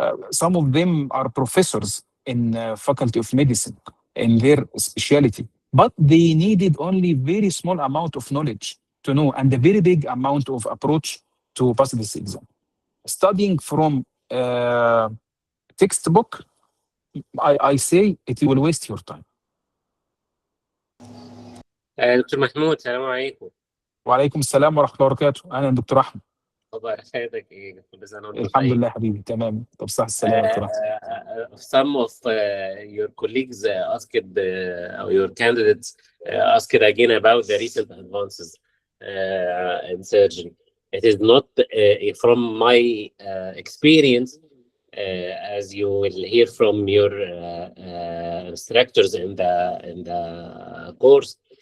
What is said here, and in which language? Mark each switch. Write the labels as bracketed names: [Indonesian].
[English] Some of them are professors in Faculty of Medicine in their specialty, but they needed only very small amount of knowledge to know and a very big amount of approach to pass this exam. Studying from textbook, I say it will waste your time. [Arabic] دكتور محمود، السلام عليكم. وعليكم السلام ورحمة الله وبركاته. أهلا دكتور أحمد. أخبار حياتك إيه؟ كل سنة وأنت الحمد لله حبيبي، تمام. طب صح السلامة دكتور أحمد. [English] Some of your colleagues asked, or your candidates asked again about the recent advances in surgery. It is not from my experience, as you will hear from your instructors in the course.